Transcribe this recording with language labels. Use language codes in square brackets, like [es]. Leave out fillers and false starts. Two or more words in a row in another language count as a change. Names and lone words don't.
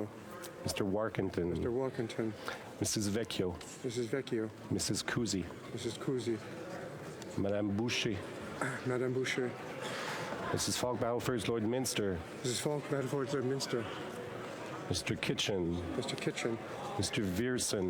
[en] Mr. Warkington. Mr. Walkington. Mrs. Vecchio. Mrs. Vecchio. Mrs. Cousy. Mrs. Cousy. Madame Boucher. Madame Boucher. Mrs. Falk Battleford's Lord Minster. Mrs. Falk, Bedford's Minster. Mr. Kitchen. Mr. Kitchen. Mr. Vierson.